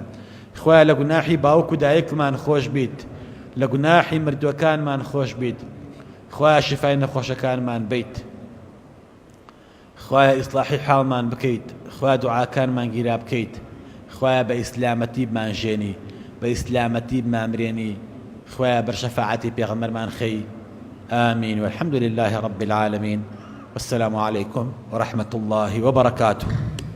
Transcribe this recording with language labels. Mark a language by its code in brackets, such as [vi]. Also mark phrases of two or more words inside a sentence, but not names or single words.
[ckb] خوای لە گوناحی باوک و دایکمان خۆش بیت، لە گوناحی مردووەکانمان خۆش بیت، خوای شیفای نەخۆشەکانمان بیت، خوای ئیسلاحی حاڵمان بکەیت، خوای دوعاکانمان گیرا بکەیت، خوای بە ئیسلامەتی بمان ژێنی، بە ئیسلامەتی بمامرێنی، خوای بەر شەفاعەتی پێغەمبەرمان خەی. [ar] آمين والحمد لله رب العالمين والسلام عليكم ورحمة الله وبركاته.